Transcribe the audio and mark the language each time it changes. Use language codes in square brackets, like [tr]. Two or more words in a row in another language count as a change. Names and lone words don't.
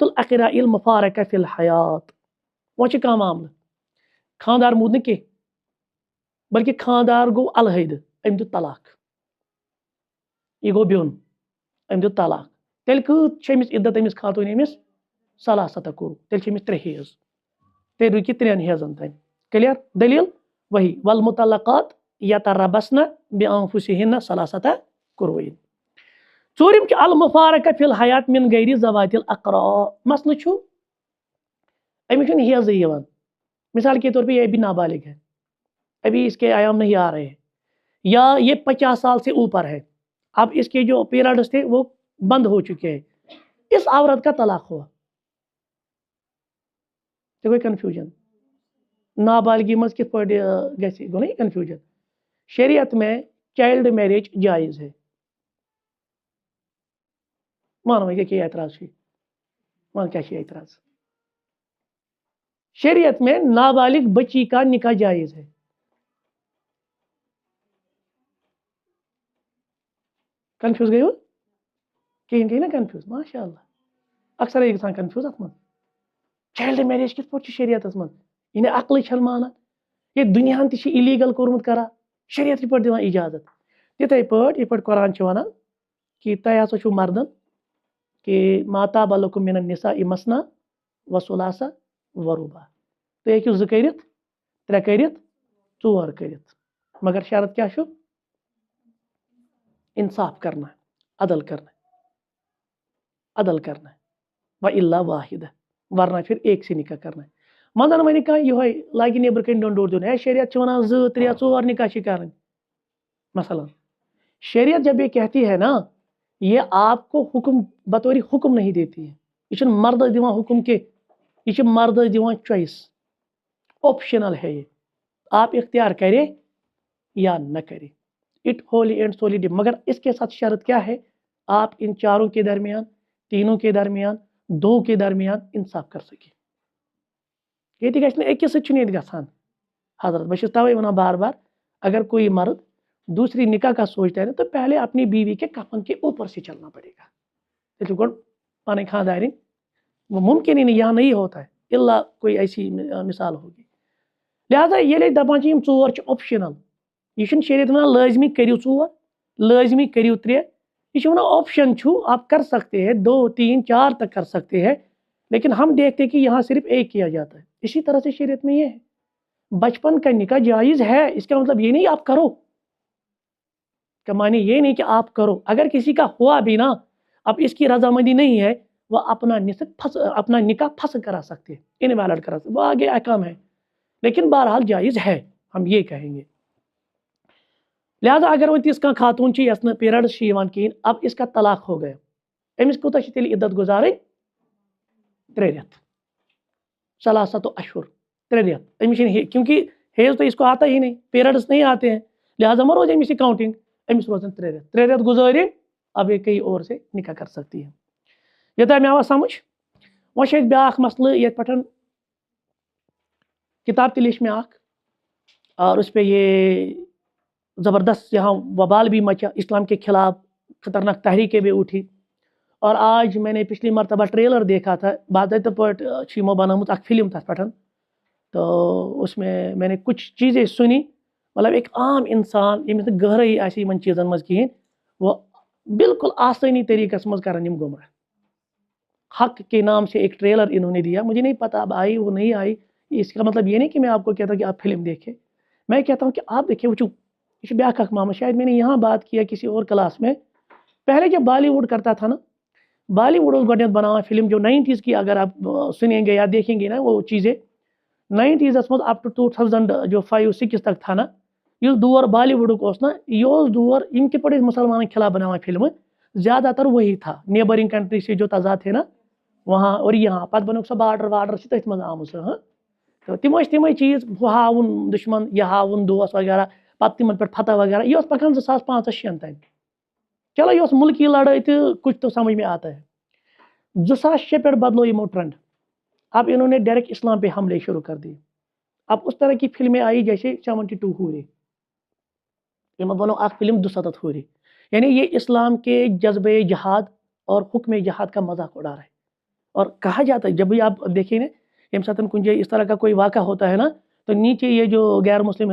[ar] الاقراء المفارقہ فی الحیات [ks] وۄنۍ چھُ کانٛہہ معاملہٕ خاندار موٗد نہٕ کینٛہہ بلکہ خاندار گوٚو الحیدٕ أمۍ دیُت طلاق یہ گوٚو بیوٚن أمۍ دیُت طلاق تیٚلہِ کۭژ چھِ أمِس عدت أمِس خاتوٗنہِ أمِس 3 قرو تیٚلہِ چھِ أمِس 3 حیض تیٚلہِ رُکہِ 3 حیضن تانۍ کلیئر دلیل وہی [ar] والمطلقات یتربصن بانفسہن [ur] 3 قرو [ks] 4یم چھُ [ar] المفارقہ فی الحیات من غیر ذوات الاقراء [ks] مسئلہ چھُ أمِس چھُنہٕ حیضٕے یِوان [ur] مثال کے طور پہ یہ ابھی نابالغ ہے ابھی اس کے ایام نہیں آ رہے ہیں یا یہ 50 سال سے اوپر ہے اب اس کے جو پیریڈس تھے وہ بند ہو چکے ہیں اس عورت کا طلاق ہوا تو کوئی کنفیوژن نابالغی [ks] مز کت پہ گژھِ گوٚو [ur] نا یہ کنفیوژن شریعت میں [en] child marriage [ur] جائز ہے مانو کیا اعتراض ہے مان کیا اعتراض شریعت میں نابالغ بچی کا نکاح جائز ہے کنفیوز گئی ہو کہیں گئی نا کنفیوز ماشاء اللہ اکثر ایک [ks] گژھان کنفیوز ات من [en] child marriage [ur] کت [ks] پہ شریعت من یہ عقل چھن مانان یہ دنیا تہ الیگل کورمت کران شریعت کت پہ دِوان اجازت تتھے پٲٹھۍ یہ پٲٹھۍ قرآن چھُ ونان کہ تۄہہِ ہسا چھُو مردن کہ [ar] ما طاب لکم من النساء مثنى و ثلاث و رباع [ks] تُہۍ ہیٚکِو 2 کٔرِتھ 3 کٔرِتھ ژور کٔرِتھ مگر شرط کیا چھُ [ur] انصاف کرنا عدل کرنا [ar] و الا واحدہ [ur] ورنہ پھر ایک سے نکاح کرنا [ks] منٛزَن وَنہِ کانٛہہ یِہوٚے لاگہِ نیٚبرٕ کَنۍ ڈنڈور دیُن ہے شریعت چھِ وَنان 2 3 4 نکاح چھِ کرٕنۍ [ur] مثلاً شریعت جب یہ کہتی ہے نا یہ آپ کو حکم بطور حکم نہیں دیتی ہے [ks] یہ چھُنہٕ مردس دِوان حکم کہ یہ چھِ مردس دِوان چوائس [ur] آپشنل ہے یہ آپ اختیار کرے یا نہ کرے [en] it wholly and solely [ur] ڈی مگر اس کے ساتھ شرط کیا ہے آپ ان چاروں کے درمیان تینوں کے درمیان 2 کے درمیان انصاف کر سکے [ks] یہ گژھِ نہٕ أکِس سۭتۍ چھُنہٕ ییٚتہِ گژھان حضرت بہٕ چھُس تَوَے وَنان بار بار [ur] اگر کوئی مرد دوسری نکاح کا سوچتا ہے نا تو پہلے اپنی بیوی کے کفن کے اوپر سے چلنا پڑے گا [ks] تیٚلہِ چھُ گۄڈٕ پَنٕنۍ خاندارِنۍ [ur] وہ ممکن ہی نہیں یہاں نہیں ہوتا ہے [ks] الا کوئی ایسی مثال ہوگی لہٰذا ییٚلہِ دَپان چھِ یِم 4 چھِ آپشنل یہ چھُنہٕ شریعت وَنان لٲزمی کٔرِو 4 لٲزمی کٔرِو 3 یہ چھُ وَنان آپشن چھُ [ur] آپ کر سکتے ہیں 2 3 4 تک کر سکتے ہیں لیکن ہم دیکھتے ہیں کہ یہاں صرف ایک کیا جاتا ہے اسی طرح سے شریعت میں یہ ہے بچپن کا نکاح جائز ہے اس کا مطلب یہ نہیں آپ کرو کا معنی یہ نہیں کہ آپ کرو اگر کسی کا ہوا بھی نا اب اس کی رضامندی نہیں ہے وہ اپنا نکاح پھنس کرا سکتے ہیں انویلڈ کرا سکتے وہ آگے احکام ہے لیکن بہرحال جائز ہے ہم یہ کہیں گے لہذا اگر وہ تیس کا [ks] خاتون چھ یس پیریڈس چھ یوان کہین [ur] اب اس کا طلاق ہو گیا [ks] امس کوتاہ چھ تیل عدت گزارن 3 رٮ۪تھ [ar] ثلاثت اشہر [ur] 3 رٮ۪تھ امس کیونکہ حیض تو اس کو آتا ہی نہیں پیریڈس نہیں آتے ہیں لہذا [ks] ما روز امس کاؤنٹنگ امس روزن 3 رٮ۪تھ 3 رٮ۪تھ گزارن [ur] اب یہ کہیں اور سے نکاح کر سکتی ہے [ks] یہ میں آوا سمجھ وہ بیاکھ مسئلہ یہ پٹھن کتاب تہ لیچھ میں [ur] اور اس پہ یہ زبردست یہاں وبال بھی مچا اسلام کے خلاف خطرناک تحریکیں بھی اٹھی اور آج میں نے پچھلی مرتبہ ٹریلر دیکھا تھا [ks] باضابطہ پٲٹھۍ چھِ یِمو بنٲومٕژ اکھ فلم تتھ پٮ۪ٹھ [ur] تو اس میں نے کچھ چیزیں سنی مطلب ایک عام انسان [ks] ییٚمِس نہٕ گہرٲیی آسہِ یِمن چیزن منٛز کِہیٖنۍ وہ بالکل آسانی طریقس منٛز کرن یِم گمراہ [ur] حق کے نام سے ایک ٹریلر انہوں نے دیا مجھے نہیں پتا اب آئی وہ نہیں آئی اس کا مطلب یہ نہیں کہ میں آپ کو کہتا ہوں کہ آپ فلم دیکھیں میں کہتا ہوں کہ آپ دیکھیں وچو یہ بیاکھ اکھ معاملہ شاید میں نے یہاں بات کیا کسی اور کلاس میں پہلے جب بالی ووڈ کرتا تھا نا [ks] بالی ووڈ گۄڈنیٚتھ بناوان فلم [ur] جو 90s کی اگر آپ سنیں گے یا دیکھیں گے نا وہ چیزیں 90s منٛز [en] up to [ks] 2000 [ur] جو 5-6 تک تھا نا [ks] یُس دور بالی ووڈُک اوس نا یہ دور یم کِتھ پٲٹھۍ مسلمانن خلاف بناوان فلمہٕ زیادہ تر وہی [ur] تھا [en] neighbouring country [ur] سے جو تضاد تھے نا وہاں اور یہاں [ks] پتہ بنوک سۄ بارڈر وارڈر چھِ تٔتھۍ منٛز آمٕژ تو تِم ٲسۍ تِمے چیٖز ہُہ ہاوُن دُشمن یہِ ہاوُن دوس وغیرہ پتہٕ تِمن پٮ۪ٹھ فتح وغیرہ یہ اوس پکان 2005-6 تام چلو یہ اوس ملکی لڑائی تہٕ کچھ تو سمجھ میں آتا ہے 2006 پٮ۪ٹھ بدلو یِمو ٹرنڈ [ur] اب انہوں نے ڈائریکٹ اسلام پہ حملے شروع کر دیے اب اس طرح کی فلمیں آئی جیسے 72 ہورے یہ بنو اک فلم 200 ہورے یعنی یہ اسلام کے جذبے جہاد اور حکم جہاد کا مذاق اڑا رہا ہے اور کہا جاتا ہے جب بھی آپ دیکھیں نا یم ساتھ کن جائے اس طرح کا کوئی واقعہ ہوتا ہے نا تو نیچے یہ جو غیر مسلم ہے